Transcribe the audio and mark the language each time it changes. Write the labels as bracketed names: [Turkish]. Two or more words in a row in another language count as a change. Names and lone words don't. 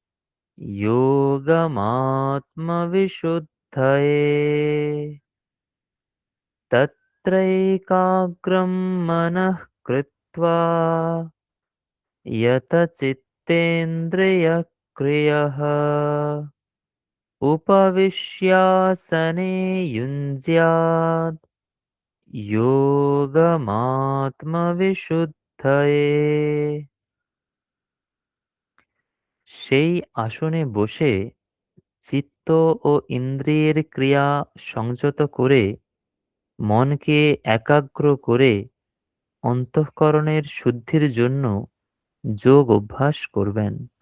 [Sanskrit] योगमात्मविशुद्धये तत्रैकाग्रं मनः कृत्वा यतचित्तेन्द्रियक्रियः उपविश्यासने युञ्ज्यात् योगमात्मविशुद्धये। [Bangla] সেই আসনে বসে চিত্ত ও ইন্দ্রিয়ের ক্রিয়া সংযত করে মনকে একাগ্র করে অন্তঃকরণের শুদ্ধির জন্য যোগ অভ্যাস করবেন।